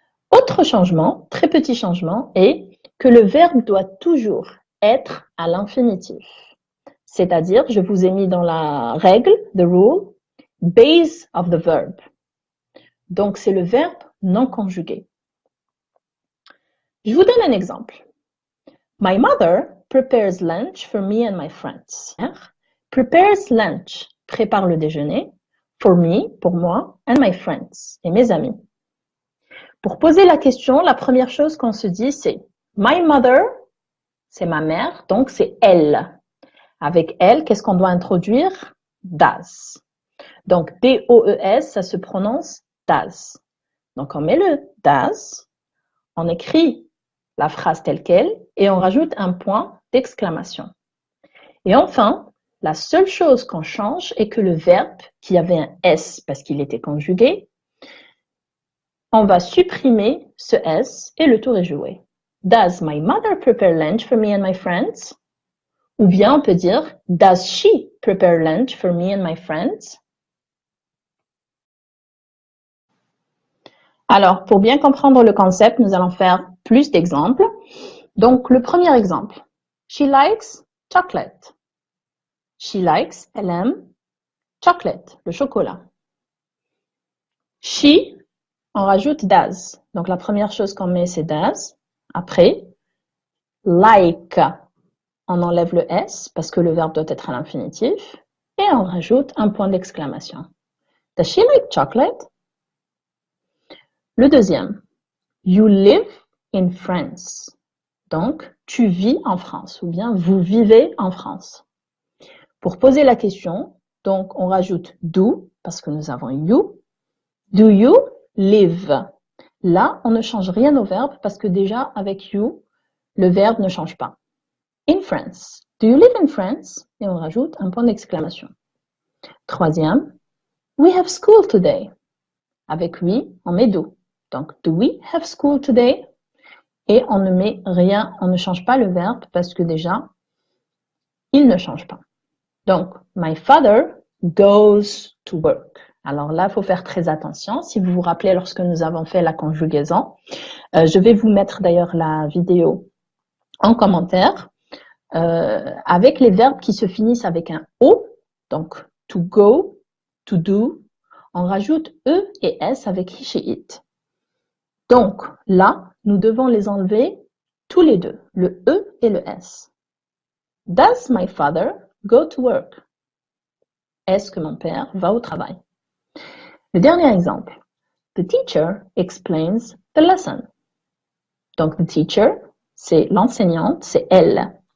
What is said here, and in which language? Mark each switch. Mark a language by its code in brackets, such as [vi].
[fr] Autre changement, très petit changement, est que le verbe doit toujours être à l'infinitif. C'est-à-dire, je vous ai mis dans la règle, [en] the rule, base of the verb. [fr] Donc, c'est le verbe non conjugué. Je vous donne un exemple. [en] My mother prepares lunch for me and my friends. Prepares lunch, [fr] prépare le déjeuner, [en] for me, [fr] pour moi, [en] and my friends, [fr] et mes amis. Pour poser la question, la première chose qu'on se dit, c'est [en] my mother, [fr] c'est ma mère, donc c'est elle. Avec elle, qu'est-ce qu'on doit introduire? Does. Donc, D-O-E-S, ça se prononce does. Donc, on met le does, on écrit la phrase telle qu'elle et on rajoute un point d'exclamation. Et enfin, la seule chose qu'on change est que le verbe, qui avait un S parce qu'il était conjugué, on va supprimer ce S et le tour est joué. [en] Does my mother prepare lunch for me and my friends? [fr] Ou bien on peut dire, [en] does she prepare lunch for me and my friends? [fr] Alors, pour bien comprendre le concept, nous allons faire plus d'exemples. Donc, le premier exemple. [en] She likes chocolate. She likes, [fr] elle aime, [en] chocolate, [fr] le chocolat. She, on rajoute does. Donc, la première chose qu'on met, c'est does. Après, like, on enlève le S parce que le verbe doit être à l'infinitif. Et on rajoute un point d'exclamation. [en] Does she like chocolate? [fr] Le deuxième. [en] You live in France. [fr] Donc, tu vis en France ou bien vous vivez en France. Pour poser la question, donc on rajoute do parce que nous avons you. [en] Do you live? [fr] Là, on ne change rien au verbe parce que déjà avec you, le verbe ne change pas. [en] In France. Do you live in France? [fr] Et on rajoute un point d'exclamation. Troisième, [en] we have school today. [fr] Avec [en] we, [fr] on met [en] do. [fr] Donc, [en] do we have school today? [fr] Et on ne met rien, on ne change pas le verbe parce que déjà, il ne change pas. Donc, [en] my father goes to work. [fr] Alors là, il faut faire très attention. Si vous vous rappelez lorsque nous avons fait la conjugaison, je vais vous mettre d'ailleurs la vidéo en commentaire avec les verbes qui se finissent avec un O, donc to go, to do, on rajoute E et S avec he, she, it. Donc là, nous devons les enlever tous les deux, le E et le S. [en] Does my father go to work? [fr] Est-ce que mon père va au travail? Le dernier exemple. [en] The teacher explains the lesson. [fr] Donc, [en] the teacher, [fr] c'est l'enseignante, c'est elle.